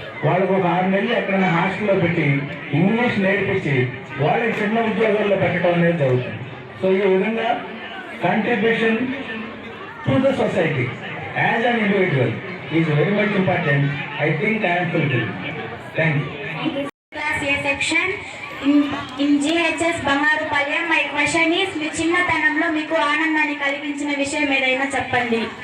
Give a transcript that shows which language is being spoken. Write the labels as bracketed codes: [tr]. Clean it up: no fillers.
[te] వాళ్ళకు ఒక 6 నెలలు ఎక్కడైనా హాస్టల్లో పెట్టి ఇంగ్లీష్ నేర్పించి వాళ్ళకి చిన్న ఉద్యోగాల్లో పెట్టడం అనేది జరుగుతుంది. [en] so [te] ఈ విధంగా [en] Contribution to the society as an individual is very much important. I think I'm fulfilled. Thank you. Class A section in GHS Bangarupalem. My question is, [te] మీ చిన్నతనంలో మీకు ఆనందాన్ని కలిగించిన విషయం ఏదైనా చెప్పండి.